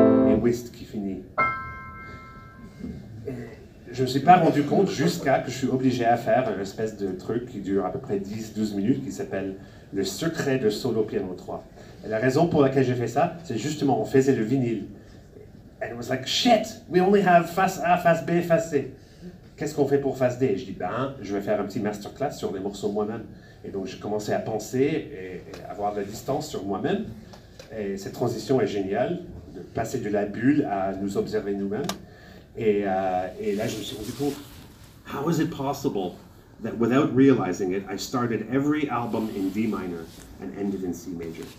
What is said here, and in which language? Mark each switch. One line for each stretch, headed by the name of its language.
French: Et Whist qui finit. Je ne me suis pas rendu compte jusqu'à que je suis obligé à faire une espèce de truc qui dure à peu près 10-12 minutes qui s'appelle Le secret de Solo Piano 3. Et la raison pour laquelle j'ai fait ça, c'est justement on faisait le vinyle.
English: And it was like, shit, we only have face A, face B, face C.
French: Qu'est-ce qu'on fait pour face D? Et je dis, je vais faire un petit masterclass sur les morceaux moi-même. Et donc j'ai commencé à penser et avoir de la distance sur moi-même. Et cette transition est géniale, de passer de la bulle à nous observer nous-mêmes. Et là, je me suis rendu compte,
English: how is it possible that without realizing it, I started every album in D minor and ended in C major?